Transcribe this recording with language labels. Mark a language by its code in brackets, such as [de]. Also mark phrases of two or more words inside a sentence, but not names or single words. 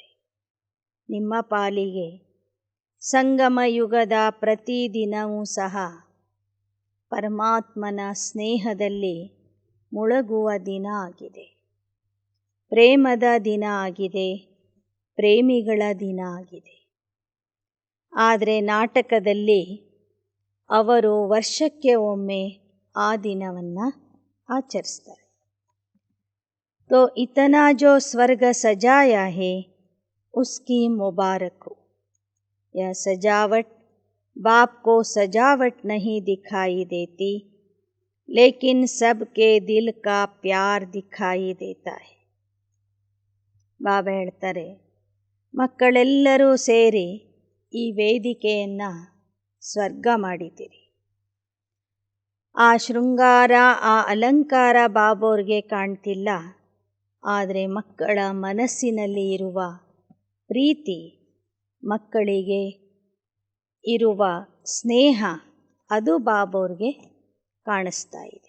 [kn] ನಿಮ್ಮ ಪಾಲಿಗೆ ಸಂಗಮ ಯುಗದ ಪ್ರತಿ ದಿನವೂ ಸಹ ಪರಮಾತ್ಮನ ಸ್ನೇಹದಲ್ಲಿ ಮುಳುಗುವ ದಿನ ಆಗಿದೆ, ಪ್ರೇಮದ ದಿನ ಆಗಿದೆ, ಪ್ರೇಮಿಗಳ ದಿನ ಆಗಿದೆ. ಆದರೆ ನಾಟಕದಲ್ಲಿ ಅವರು ವರ್ಷಕ್ಕೆ ಒಮ್ಮೆ ಆ ದಿನವನ್ನು ಆಚರಿಸ್ತಾರೆ. [hi] तो इतना जो स्वर्ग सजाया है उसकी मुबारक हो. यह सजावट बाप को सजावट नहीं दिखाई देती, लेकिन सबके दिल का प्यार दिखाई देता है. [kn] ಬಾಬಾ ಹೇಳ್ತಾರೆ, ಮಕ್ಕಳೆಲ್ಲರೂ ಸೇರಿ ಈ ವೇದಿಕೆಯನ್ನು ಸ್ವರ್ಗ ಮಾಡಿದ್ದೀರಿ. ಆ ಶೃಂಗಾರ, ಆ ಅಲಂಕಾರ ಬಾಬೋರ್ಗೆ ಕಾಣ್ತಿಲ್ಲ. ಆದರೆ ಮಕ್ಕಳ ಮನಸ್ಸಿನಲ್ಲಿ ಇರುವ ಪ್ರೀತಿ, ಮಕ್ಕಳಿಗೆ ಇರುವ ಸ್ನೇಹ, ಅದು ಬಾಬೋರ್ಗೆ ಕಾಣಿಸ್ತಾ ಇದೆ.